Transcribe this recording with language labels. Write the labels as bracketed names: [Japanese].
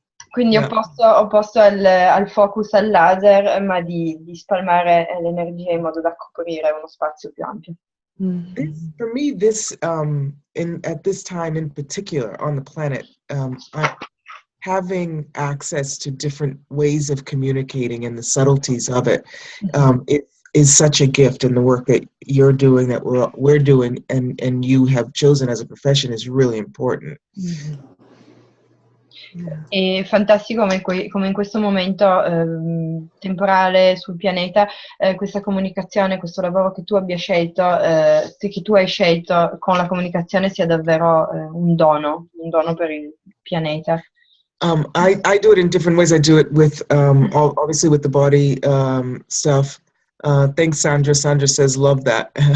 [Italian] Quindi opposto al focus al laser, ma di spalmare l'energia in modo da coprire uno spazio più ampio. [English] For me, this at this time in particular on the planet, having access to different ways of communicating and the subtleties of it, it is such a gift, and the work that you're doing, that we're doing, and you have chosen as a profession is really important. [Italian] È fantastico come in questo momento temporale sul pianeta questa comunicazione, questo lavoro che tu abbia scelto, che tu hai scelto con la comunicazione sia davvero un dono per il pianeta. [English] I do it in different ways. I do it with obviously with the body stuff. Thanks, Sandra. Sandra says, love that.